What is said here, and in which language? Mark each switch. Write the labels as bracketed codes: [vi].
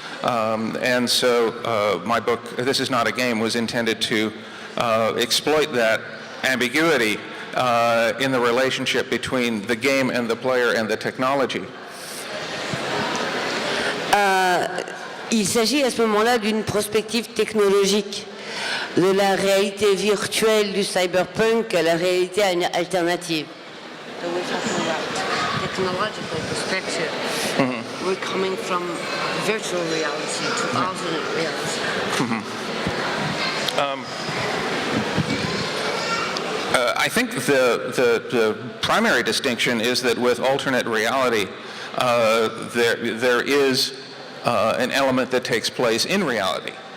[en] And so my book, This Is Not a Game, was intended to exploit that ambiguity in the relationship between the game and the player and the technology. [fr] Il s'agit à ce moment-là d'une prospective technologique, de la réalité virtuelle du cyberpunk à la réalité alternative. [en] So we're talking about technological perspective. Mm-hmm. We're coming from virtual reality to alternate reality. Mm-hmm. I think the primary distinction is that with alternate reality, there is an element that takes place in reality.